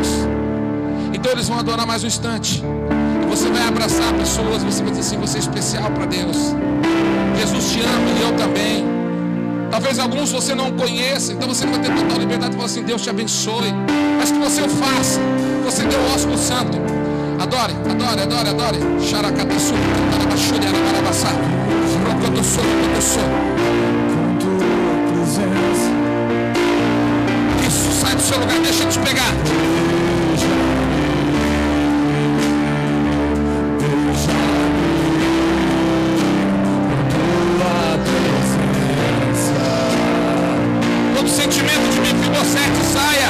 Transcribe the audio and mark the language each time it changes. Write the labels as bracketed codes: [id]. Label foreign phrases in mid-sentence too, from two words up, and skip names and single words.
[pt] Então eles vão adorar mais um instante. E você vai abraçar pessoas, você vai dizer assim: você é especial para Deus. Jesus te ama e eu também. Talvez alguns você não conheça, então você vai ter total liberdade de falar assim: Deus te abençoe. Mas que você o faça. Você deu o ósculo santo. Adore, adore, adore, adore. Xaracataçu, Tarabachuri, Arabarabaçá. Rocotossô, Rocotossô. Isso, sai do seu lugar, deixa eu te pegar. Todo sentimento de Mefibosete saia.